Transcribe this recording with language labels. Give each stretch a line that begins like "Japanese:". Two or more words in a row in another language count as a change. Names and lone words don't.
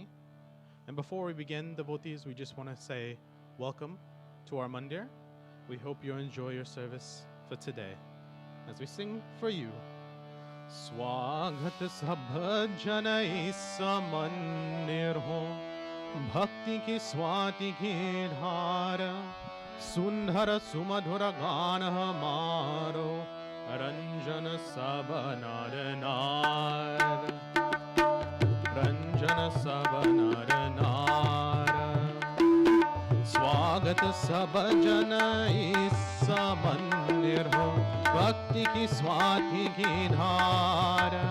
English: And before we begin, devotees, we just want to say welcome to our mandir. We hope you enjoy your service for today as we sing for you.
Hindi: स्वागत सभा जनै समंदिर हो, भक्ति की स्वाति की धारा, सुंदर सुमधुर गान हमारो रंजन सब नर नार रंजन सब नर नार स्वागत सब जन इस मंदिर हो भक्ति की स्वाति की धार